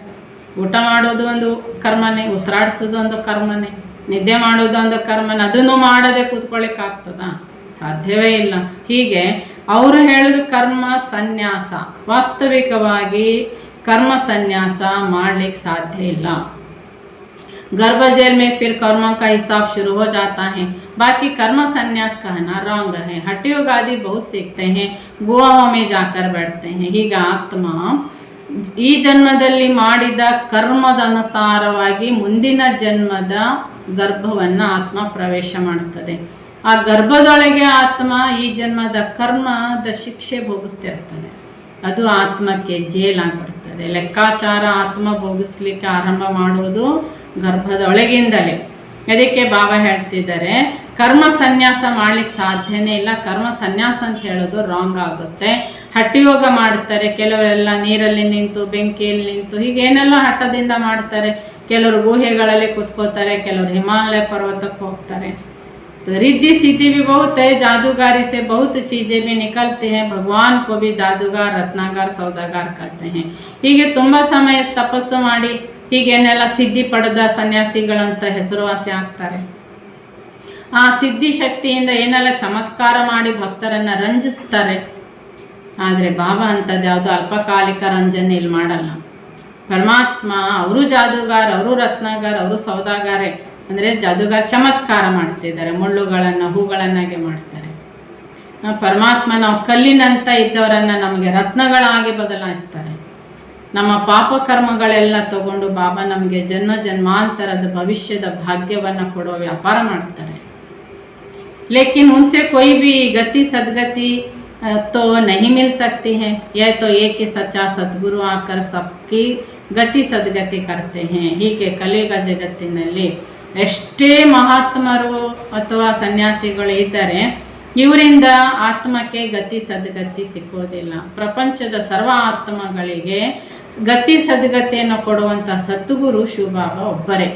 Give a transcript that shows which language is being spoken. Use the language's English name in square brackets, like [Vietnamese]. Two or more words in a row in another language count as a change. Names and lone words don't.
[Kannada] ಊಟ ಮಾಡೋದು ಒಂದು ಕರ್ಮನೇ, ಉಸಿರಾಡಿಸೋದು ಒಂದು ಕರ್ಮನೇ, ನಿದ್ದೆ ಮಾಡೋದು ಒಂದು ಕರ್ಮನೇ. ಅದನ್ನು ಮಾಡದೆ ಕೂತ್ಕೊಳ್ಳಿಕ್ಕಾಗ್ತದ? ಸಾಧ್ಯವೇ ಇಲ್ಲ. ಹೀಗೆ ಅವರು ಹೇಳಿದ ಕರ್ಮ ಸನ್ಯಾಸ, ವಾಸ್ತವಿಕವಾಗಿ ಕರ್ಮ ಸನ್ಯಾಸ ಮಾಡಲಿಕ್ಕೆ ಸಾಧ್ಯ ಇಲ್ಲ. [Hindi] गर्भ जेल में फिर कर्मों का हिसाब शुरू हो जाता है. बाकी कर्म संन्यास कहना रॉन्ग है. हठयोग आदि बहुत सीखते हैं, गुहाओं में जाकर बैठते हैं. [Kannada] ಹೀಗೆ ಆತ್ಮ ಈ ಜನ್ಮದಲ್ಲಿ ಮಾಡಿದ ಕರ್ಮದ ಅನುಸಾರವಾಗಿ ಮುಂದಿನ ಜನ್ಮದ ಗರ್ಭವನ್ನು ಆತ್ಮ ಪ್ರವೇಶ ಮಾಡುತ್ತದೆ. ಆ ಗರ್ಭದೊಳಗೆ ಆತ್ಮ ಈ ಜನ್ಮದ ಕರ್ಮದ ಶಿಕ್ಷೆ ಭೋಗಿಸ್ತಿರ್ತದೆ. ಅದು ಆತ್ಮಕ್ಕೆ ಜೇಲಾಗ್ಬಿಡ್ತದೆ. ಲೆಕ್ಕಾಚಾರ ಆತ್ಮ ಭೋಗಿಸ್ಲಿಕ್ಕೆ ಆರಂಭ ಮಾಡೋದು ಗರ್ಭದ ಒಳಗಿಂದಲೇ. ಅದಕ್ಕೆ ಬಾಬಾ ಹೇಳ್ತಿದ್ದಾರೆ, ಕರ್ಮ ಸನ್ಯಾಸ ಮಾಡ್ಲಿಕ್ಕೆ ಸಾಧ್ಯನೇ ಇಲ್ಲ. ಕರ್ಮ ಸನ್ಯಾಸ ಅಂತ ಹೇಳೋದು ರಾಂಗ್ ಆಗುತ್ತೆ. ಹಠಯೋಗ ಮಾಡ್ತಾರೆ ಕೆಲವರೆಲ್ಲ, ನೀರಲ್ಲಿ ನಿಂತು ಬೆಂಕಿಯಲ್ಲಿ ನಿಂತು ಹೀಗೇನೆಲ್ಲ ಹಠದಿಂದ ಮಾಡ್ತಾರೆ. ಕೆಲವರು ಗುಹೆಗಳಲ್ಲಿ ಕೂತ್ಕೋತಾರೆ, ಕೆಲವರು ಹಿಮಾಲಯ ಪರ್ವತಕ್ಕೆ ಹೋಗ್ತಾರೆ. [Hindi] रिद्धि सिद्धि भी बहुत है, जादूगारी से बहुत चीज़ें भी निकलते हैं. भगवान को भी जादूगार, रत्नागार, सौदागार कहते हैं. [Kannada] ಹೀಗೆ ತುಂಬ ಸಮಯ ತಪಸ್ಸು ಮಾಡಿ ಹೀಗೇನೆಲ್ಲ ಸಿದ್ಧಿ ಪಡೆದ ಸನ್ಯಾಸಿಗಳಂತ ಹೆಸರುವಾಸಿ ಆಗ್ತಾರೆ. ಆ ಸಿದ್ಧಿ ಶಕ್ತಿಯಿಂದ ಏನೆಲ್ಲ ಚಮತ್ಕಾರ ಮಾಡಿ ಭಕ್ತರನ್ನು ರಂಜಿಸ್ತಾರೆ. ಆದರೆ ಬಾಬಾ ಅಂಥದ್ದು ಯಾವುದು ಅಲ್ಪಕಾಲಿಕ ರಂಜನೆ ಇಲ್ಲಿ ಮಾಡಲ್ಲ. ಪರಮಾತ್ಮ ಅವರು ಜಾದೂಗಾರ, ಅವರು ರತ್ನಾಗಾರ, ಅವರು ಸೌದಾಗಾರೆ. ಅಂದರೆ ಜಾದೂಗಾರ ಚಮತ್ಕಾರ ಮಾಡ್ತಿದ್ದಾರೆ, ಮುಳ್ಳುಗಳನ್ನು ಹೂಗಳನ್ನಾಗೆ ಮಾಡ್ತಾರೆ. ಪರಮಾತ್ಮ ನಾವು ಕಲ್ಲಿನಂತ ಇದ್ದವರನ್ನು ನಮಗೆ ರತ್ನಗಳಾಗಿ ಬದಲಾಯಿಸ್ತಾರೆ. ನಮ್ಮ ಪಾಪ ಕರ್ಮಗಳೆಲ್ಲ ತಗೊಂಡು ಬಾಬಾ ನಮಗೆ ಜನ್ಮ ಜನ್ಮಾಂತರದ ಭವಿಷ್ಯದ ಭಾಗ್ಯವನ್ನು ಕೊಡುವ ವ್ಯಾಪಾರ ಮಾಡ್ತಾರೆ. [Hindi] लेकिन उनसे कोई भी गति सदगति तो नहीं मिल सकती है. यह तो एक ही सच्चा सद्गुरु आकर सबकी गति सद्गति करते हैं. ಹೀಗೆ ಕಲಿಯುಗ ಜಗತ್ತಿನಲ್ಲಿ ಎಷ್ಟೇ ಮಹಾತ್ಮರು ಅಥವಾ ಸನ್ಯಾಸಿಗಳು ಇದ್ದರೆ ಇವರಿಂದ ಆತ್ಮಕ್ಕೆ ಗತಿ ಸದ್ಗತಿ ಸಿಕ್ಕೋದಿಲ್ಲ. ಪ್ರಪಂಚದ ಸರ್ವ ಆತ್ಮಗಳಿಗೆ ಗತಿ ಸದ್ಗತಿಯನ್ನು ಕೊಡುವಂಥ ಸದ್ಗುರು ಶಿವಬಾಬಾ ಒಬ್ಬರೇ.